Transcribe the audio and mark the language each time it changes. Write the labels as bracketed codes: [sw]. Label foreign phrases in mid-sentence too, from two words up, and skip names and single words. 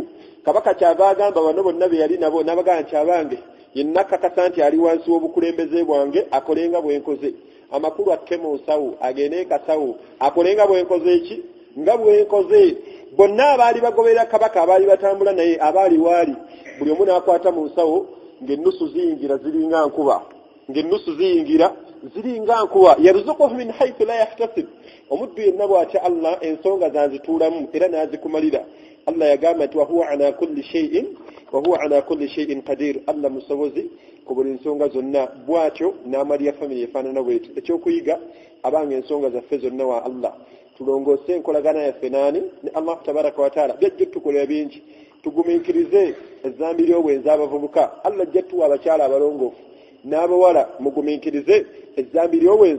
[lg] Kabaka kyava agamba bano bonna be yali nabo n'abagamba nti abange yenna kakasa nti ali wansi w'obukulembeze bwange akolenga bwenkoze. Amakulu atuke mu nsawo agende kasawo akolenga bwenkoze eki? Nga bwenkoze. Bonna abaali bagoberera kabaka abaali batambula naye abaali waali buli omu n'akwata mu nsawo ng'ennusu ziyingira ziringa nkuba. [ar] يرزقه من حيث لا يحتسب. [lg] Omuddu yenna bw'atya Allah ensonga zazituulamu era n'azikumalira. Allah yagamba nti [ar] وهو على كل شيء قدير. [lg] Allah musobozi ku buli nsonga zonna. Bw'atyo n'amalira famire efaanana bw'etyo. Ekyokuyiga abanga ensonga zaffe zonna wa Allah. Tulongoose enkolagana yaffe naani ne [ar] الله تبارك وتعالى. [lg] Byajja tukolera bingi. Tugumiikirize ezzambi ly'obwenzi abavubuka. Allah ajja tuwa abakyala abalongoofu n'abawala mugumiikirize ezzambi ly'obwenzi.